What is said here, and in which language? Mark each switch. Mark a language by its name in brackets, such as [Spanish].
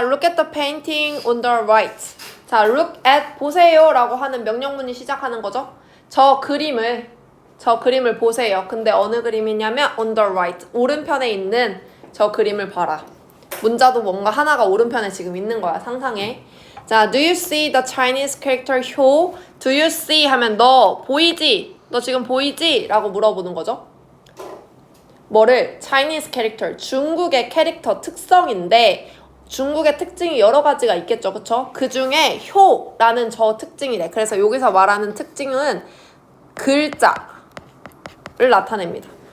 [English] Look at the painting on the right. [Korean] 자, look at 보세요 라고 하는 명령문이 시작하는 거죠. 저 그림을 보세요. 근데 어느 그림이냐면 [English] on the right. [Korean] 오른편에 있는 저 그림을 봐라. 문자도 뭔가 하나가 오른편에 지금 있는 거야. 상상해. [English] 자, do you see the Chinese character 효? do you see [Korean] 하면 너 보이지? 너 지금 보이지? 라고 물어보는 거죠. 뭐를? [English] Chinese character, [Korean] 중국의 캐릭터 특성인데 중국의 특징이 여러 가지가 있겠죠. 그쵸? 그 중에 효라는 저 특징이래. 그래서 여기서 말하는 특징은 글자를 나타냅니다.